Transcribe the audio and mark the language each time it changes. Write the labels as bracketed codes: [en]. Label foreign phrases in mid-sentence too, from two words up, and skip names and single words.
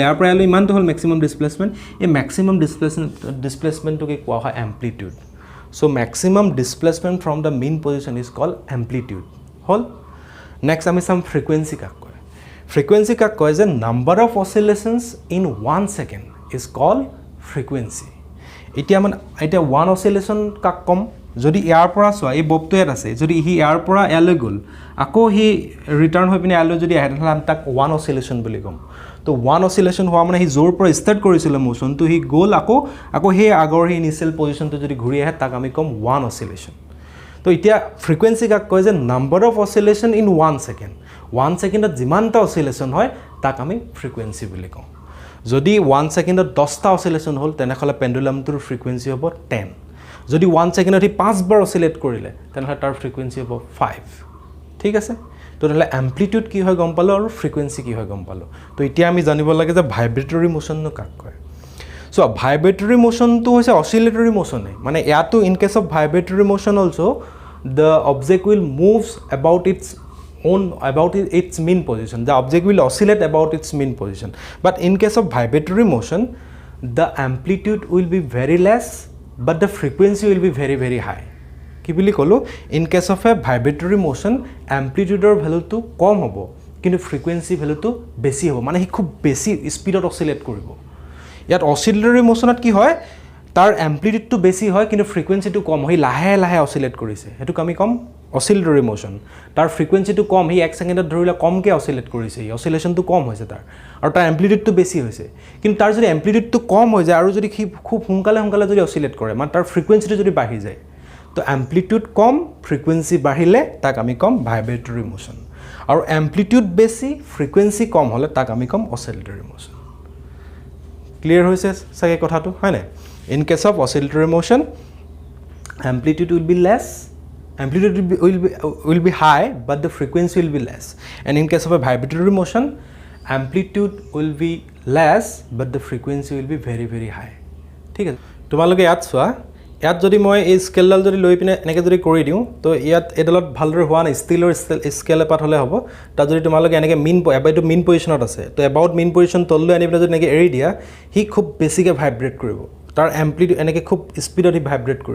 [as] ইয়াৰ পৰা ইয়ালৈ ইমানটো হ'ল [en] maximum displacement. [as] এই [en] maximum displacementটোকে [as] কোৱা হয় এম্প্লিটিউড। [en] so maximum displacement from the main position is called amplitude. [as] হ'ল। নেক্সট আমি চাম ফ্ৰিকুৱেঞ্চি কাক কয়। ফ্ৰিকুৱেঞ্চি কাক কয় যে [en] number of oscillations in 1 second is called frequency. [as] এতিয়া [en] one oscillation [as] কাক ক'ম? যদি ইয়াৰ পৰা চোৱা এই ববটো ইয়াত আছে, যদি সি ইয়াৰ পৰা ইয়ালৈ গ'ল, আকৌ সি ৰিটাৰ্ণ হৈ পিনে ইয়ালৈ যদি আহে, তেতিয়াহ'লে আমি তাক [en] one oscillation [as] বুলি ক'ম। তো ওৱান অচিলেশ্যন হোৱা মানে সি য'ৰ পৰা ষ্টাৰ্ট কৰিছিলে মোশ্যনটো, সি গ'ল আকৌ সেই আগৰ সেই [en] initial positionটো [as] যদি ঘূৰি আহে, তাক আমি ক'ম [en] one oscillation. [as] তো এতিয়া ফ্ৰিকুৱেঞ্চি কাক কয় যে [en] number of oscillation in 1 second, [as] 1 secondত যিমানটা অচিলেশ্যন হয় তাক আমি ফ্ৰিকুৱেঞ্চি বুলি কওঁ। যদি 1 secondত 10টা অচিলেশ্যন হ'ল, তেনেহ'লে পেণ্ডুলামটোৰ ফ্ৰিকুৱেঞ্চি হ'ব 10। যদি 1 secondত সি 5বাৰ অচিলেট কৰিলে, তেনেহ'লে তাৰ ফ্ৰিকুৱেঞ্চি হ'ব 5, ঠিক আছে। তো তেনেহ'লে এম্প্লিটিউড কি হয় গম পালোঁ, আৰু ফ্ৰিকুৱেঞ্চি কি হয় গম পালোঁ। তো এতিয়া আমি জানিব লাগে যে [en] vibratory motionনো [as] কাক কয়। চ' ভাইব্ৰেটৰী মোশ্যনটো হৈছে অচিলেটৰী মোশ্যনে, মানে ইয়াতো [en] in case of vibratory motion also the object will moves about its mean position. The object will oscillate about its mean position. But in case of vibratory motion, the amplitude will be very less, but the frequency will be very, very high. [as] কি বুলি ক'লোঁ? [en] In case of a vibratory motion, [as] amplitudeৰ ভেলুটো কম হ'ব, কিন্তু ফ্ৰিকুৱেঞ্চি ভেলুটো বেছি হ'ব, মানে সি খুব বেছি স্পীডত অচিলেট কৰিব। ইয়াত [en] oscillatory motionত [as] কি হয়, তাৰ এম্প্লিটিউডটো বেছি হয়, কিন্তু ফ্ৰিকুৱেঞ্চিটো কম হয়, লাহে লাহে অচিলেট কৰিছে, সেইটোক আমি ক'ম [en] oscillatory motion. [as] তাৰ ফ্ৰিকুৱেঞ্চিটো কম, সি 1 secondত ধৰিলে কমকৈ অচিলেট কৰিছে, অচিলেশ্যনটো কম হৈছে তাৰ, আৰু তাৰ এম্প্লিটিউডটো বেছি হৈছে। কিন্তু তাৰ যদি এম্প্লিটিউডটো কম হৈ যায় আৰু যদি সি খুব সোনকালে যদি অচিলেট কৰে, মানে তাৰ ফ্ৰিকুৱেঞ্চিটো যদি বাঢ়ি যায়, তো এম্প্লিটিউড কম, ফ্ৰিকুৱেঞ্চি বাঢ়িলে তাক আমি ক'ম [en] vibratory motion. [as] আৰু এম্প্লিটিউড বেছি, ফ্ৰিকুৱেঞ্চি কম হ'লে তাক আমি ক'ম [en] oscillatory motion. [as] ক্লিয়াৰ হৈছে চাগে কথাটো, হয়নে? [en] In case of oscillatory motion, amplitude will be less, amplitude will be high but the frequency will be less, and in case of a vibratory motion amplitude will be less but the frequency will be very very high. [as] ঠিক আছে, তোমালোকে ইয়াত চোৱা, ইয়াত যদি মই এই স্কেলডাল যদি লৈ পিনে এনেকৈ যদি কৰি দিওঁ তো ইয়াত এইডালত ভালদৰে হোৱা নাই, ষ্টিলৰ স্কেল এপাত হ'লে হ'ব। তাত যদি তোমালোকে এনেকৈ এইটো [en] main positionত [as] আছে তো [en] about main position [as] তললৈ আনি পিনে যদি এনেকৈ এৰি দিয়া সি খুব বেছিকৈ ভাইব্ৰেট কৰিব, তাৰ এম্প্লিটিউড এনেকৈ খুব স্পীডত সি ভাইব্ৰেট কৰিব।